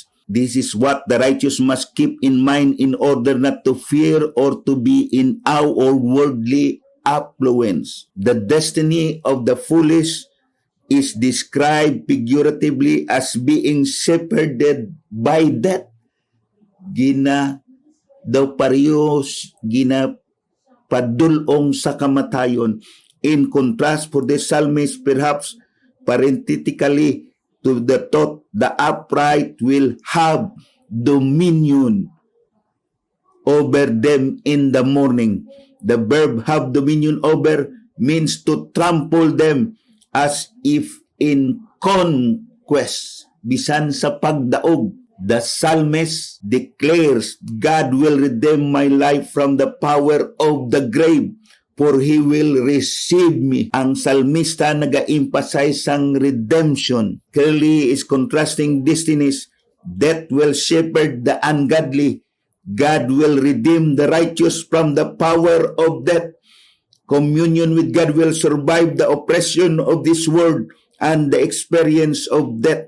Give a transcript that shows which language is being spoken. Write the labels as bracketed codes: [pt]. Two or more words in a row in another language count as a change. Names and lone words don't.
[en] This is what the righteous must keep in mind in order not to fear or to be in awe or worldly affluence. The destiny of the foolish is described figuratively as being shepherded by death. [hil] Gina daw parehos padulong sa kamatayon. [en] In contrast, for the psalmist, perhaps parenthetically to the thought, the upright will have dominion over them in the morning. The verb have dominion over means to trample them as if in conquest. [hil] Bisan sa pagdaog, [en] the psalmist declares, God will redeem my life from the power of the grave, for He will receive me. [hil] Ang psalmista naga-emphasize ang redemption. [en] Clearly is contrasting destinies. Death will shepherd the ungodly. God will redeem the righteous from the power of death. Communion with God will survive the oppression of this world and the experience of death.